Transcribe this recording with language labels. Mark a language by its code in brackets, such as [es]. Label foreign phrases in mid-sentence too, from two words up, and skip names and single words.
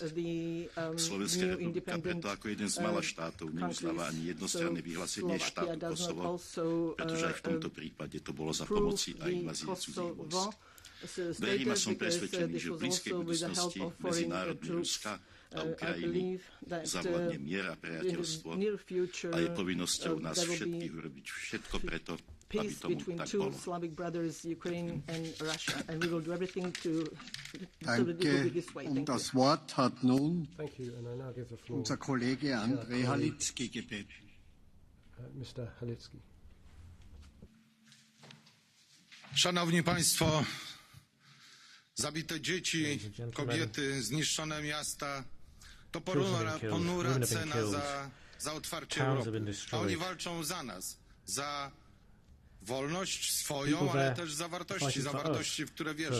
[sk] Slovenská republika preto ako jeden z mála štátov neuznáva ani jednostranné vyhlásenie štátu Kosovo, pretože aj v tomto prípade to bolo za pomoci a invázie cudzích vojsk. Verím a som presvedčený, že v blízkej budúcnosti medzinárodný Ruska a Ukrajiny zavládne mier a priateľstvo a je povinnosťou nás všetkých urobiť všetko preto, aby tomu tak bolo. [de] Danke. Und das Wort hat nun unser Kollege Andrzej Halicki gebeten. Mr. Halicki. [pl] Szanowni Państwo, zabite dzieci, kobiety, zniszczone miasta, to ponura cena za otwarcie Europy. A oni walczą za nas, za wolność swoją, ale też za wartości, w które wierzą.